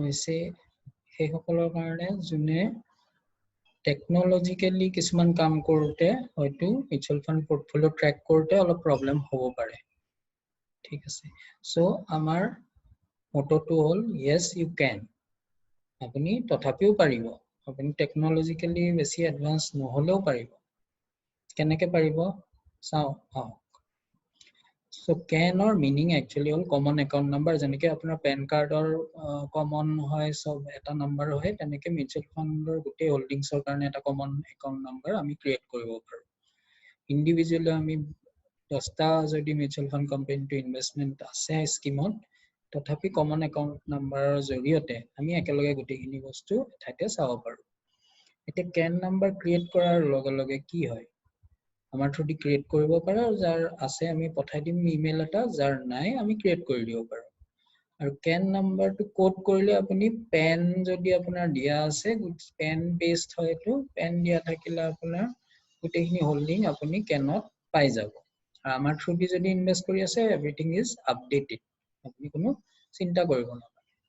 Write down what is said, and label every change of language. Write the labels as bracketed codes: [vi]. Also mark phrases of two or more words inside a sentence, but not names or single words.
[as] হৈছে সেই সকলৰ কাৰণে যোনে টেকনলজিক্যালি কিছুমান কাম কৰোতে হয়তো [en] mutual fund portfolio [as] ট্র্যাক কৰোতে অলপ প্ৰবলেম হ'ব পাৰে ঠিক আছে সো আমাৰ মোটোটো হল [en] yes you can [as] আপুনি তথাপিও পাৰিব আপুনি টেকনলজিক্যালি বেছি এডভান্স নহলেও পাৰিব কেনেকৈ পাৰিব চাও [en] So can or meaning actually all common account number [as] যেনেকৈ আপোনাৰ PAN কাৰ্ডৰ common হয় সব এটা নম্বৰ হয় তেনেকৈ [en] mutual fund [as] গোটেই হোল্ডিংছৰ কাৰণে এটা [en] common account number [as] আমি ক্ৰিয়েট কৰিব পাৰো ইন্ডিভিজুৱেলি আমি 10টা যদি [en] mutual fund company [as] ইনভেষ্টমেন্ট আছে স্কিমত তথাপি [en] common account numberৰ [as] জৰিয়তে আমি একেলগে গোটেইখিনি বস্তু ঠাইতে চাব পাৰো এটা [en] can number [as] ক্ৰিয়েট কৰাৰ লগে লগে কি হয় আমাৰ থ্ৰুদি ক্ৰিয়েট কৰিব পাৰো যাৰ আছে আমি পঠাই দিম ইমেইল এটা যাৰ নাই আমি ক্ৰিয়েট কৰি দিব পাৰো আৰু can নাম্বাৰটো কোড কৰিলে আপুনি PAN যদি আপোনাৰ দিয়া আছে PAN বেসড হয়তো PAN দিয়া থাকিলে আপোনাৰ গোটেইখিনি হোল্ডিং আপুনি ক্যানত পাই যাব আৰু আমাৰ থ্ৰুদি যদি ইনভেস্ট কৰি আছে [en] everything is updated [as] আপুনি কোনো চিন্তা কৰিব নালাগে